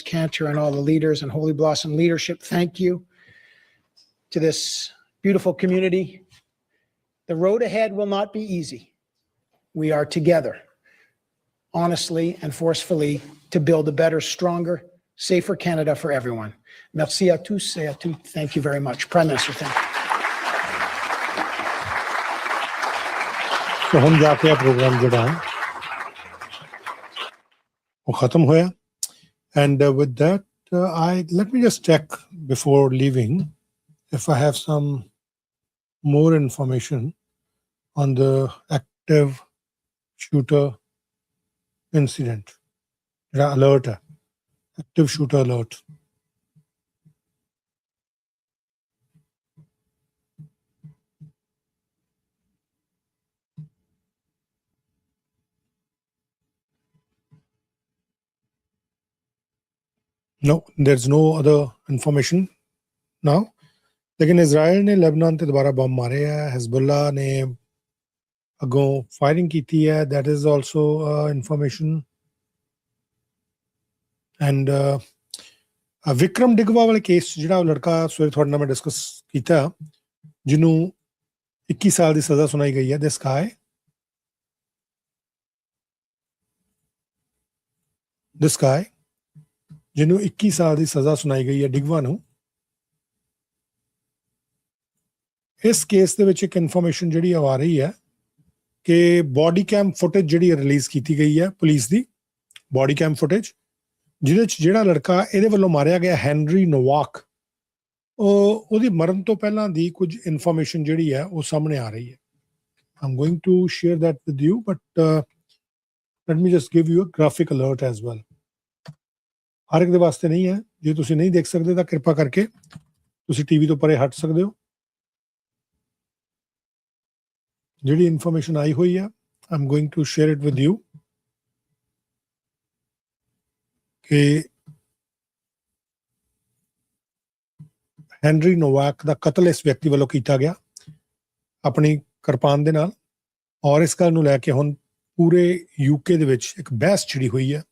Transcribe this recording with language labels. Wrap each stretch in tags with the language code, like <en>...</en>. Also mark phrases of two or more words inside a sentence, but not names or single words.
<en>Cantor and all the leaders and Holy Blossom leadership, thank you. To this beautiful community, the road ahead will not be easy. We are together, honestly and forcefully, to build a better, stronger, safer Canada for everyone.</en> <fr>Merci à tous et à toutes.</fr> <en>Thank you very much. Prime Minister, thank you.</en> <pa>ਤੋ ਹਮ ਜਾਕੇ ਪ੍ਰੋਗਰਾਮ ਜੋੜਾ ਹੈ ਵੋ ਖਤਮ ਹੋਇਆ.</pa> <en>And with that, let me just check before leaving if I have some more information on the active shooter incident. Alert, active shooter alert. No, there's no other information now.</en> <pa>ਲੇਕਿਨ ਇਜ਼ਰਾਈਲ ਨੇ ਲੇਬਨਾਨ ਤੇ ਦੋਬਾਰਾ ਬੰਬ ਮਾਰੇ ਹੈ. ਹਿਜ਼ਬੁੱਲਾ ਨੇ ਅਗੋਂ ਫਾਇਰਿੰਗ ਕੀ ਥੀ ਹੈ.</pa> <en>That is also information.</en> <pa>And ਵਿਕਰਮ ਡਿਗਵਾ ਵਾਲੇ ਕੇਸ ਜਿਹੜਾ ਲੜਕਾ ਸਵੇਰੇ ਤੁਹਾਡੇ ਨਾਲ ਮੈਂ ਡਿਸਕਸ ਕੀਤਾ ਜਿਹਨੂੰ 21 ਸਾਲ ਦੀ ਸਜ਼ਾ ਸੁਣਾਈ ਗਈ ਹੈ.</pa> <en>This guy</en> <pa>ਜਿਹਨੂੰ 21 ਸਾਲ ਦੀ ਸਜ਼ਾ ਸੁਣਾਈ ਗਈ ਹੈ ਡਿਗਵਾ ਨੂੰ. ਇਸ ਕੇਸ ਦੇ ਵਿੱਚ ਇੱਕ ਇਨਫੋਰਮੇਸ਼ਨ ਜਿਹੜੀ ਆ ਰਹੀ ਹੈ ਕਿ</pa> <en>body cam footage</en> <pa>ਜਿਹੜੀ ਰਿਲੀਜ਼ ਕੀਤੀ ਗਈ ਹੈ ਪੁਲਿਸ ਦੀ</pa> <en>body cam footage</en> <pa>ਜਿਹਦੇ ਚ ਜਿਹੜਾ ਲੜਕਾ ਇਹਦੇ ਵੱਲੋਂ ਮਾਰਿਆ ਗਿਆ ਹੈਨਰੀ ਨੋਵਾਕ ਉਹਦੀ ਮਰਨ ਤੋਂ ਪਹਿਲਾਂ ਦੀ ਕੁਝ ਇਨਫੋਰਮੇਸ਼ਨ ਜਿਹੜੀ ਹੈ ਉਹ ਸਾਹਮਣੇ ਆ ਰਹੀ ਹੈ.</pa> <en>I'm going to share that with you, but let me just give you a graphic alert as well.</en> <pa>ਹਰ ਇੱਕ ਦੇ ਵਾਸਤੇ ਨਹੀਂ ਹੈ. ਜੇ ਤੁਸੀਂ ਨਹੀਂ ਦੇਖ ਸਕਦੇ ਤਾਂ ਕਿਰਪਾ ਕਰਕੇ ਤੁਸੀਂ ਟੀਵੀ ਤੋਂ ਪਰੇ ਹਟ ਸਕਦੇ ਹੋ. ਜਿਹੜੀ ਇਨਫੋਰਮੇਸ਼ਨ ਆਈ ਹੋਈ ਹੈ</pa> <en>I'm going to share it with you</en> <pa>ਕਿ ਹੈਨਰੀ ਨੋਵਾਕ ਦਾ ਕਤਲ ਇਸ ਵਿਅਕਤੀ ਵੱਲੋਂ ਕੀਤਾ ਗਿਆ ਆਪਣੀ ਕਿਰਪਾਨ ਦੇ ਨਾਲ. ਔਰ ਇਸ ਗੱਲ ਨੂੰ ਲੈ ਕੇ ਹੁਣ ਪੂਰੇ ਯੂਕੇ ਦੇ ਵਿੱਚ ਇੱਕ ਬਹਿਸ ਛਿੜੀ ਹੋਈ ਹੈ.</pa>